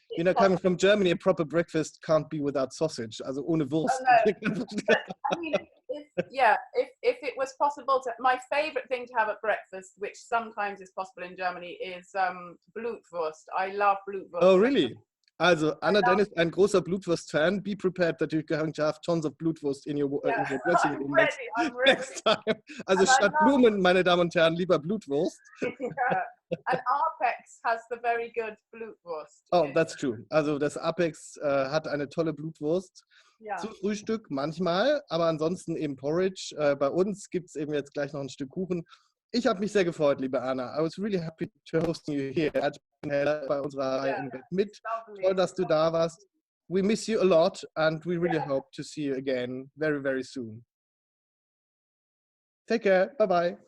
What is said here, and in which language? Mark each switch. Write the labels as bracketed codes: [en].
[en] You know, coming from Germany, a proper breakfast can't be without sausage. [de] Also ohne Wurst. [en] Oh, no. I mean, if it was possible to, my favorite thing to have at breakfast, which sometimes is possible in Germany, is Blutwurst. I love Blutwurst. Oh, really? [de] Also, Anna Dennis, ein großer Blutwurst-Fan. [en] Be prepared that you're going to have tons of Blutwurst in your dressing room next time. [de] Also and statt Blumen, meine Damen und Herren, lieber Blutwurst. [en] Yeah. And Apex has the very good Blutwurst. Oh, that's true. [de] Also das Apex hat eine tolle Blutwurst. Ja. Zu Frühstück manchmal, aber ansonsten eben Porridge. Bei uns gibt es eben jetzt gleich noch ein Stück Kuchen. Ich habe mich sehr gefreut, liebe Anna. [en] I was really happy to host you here [de] bei unserer Reihe Im Bett mit. Toll, dass du da warst. [en] We miss you a lot and we really hope to see you again very, very soon. Take care. Bye-bye.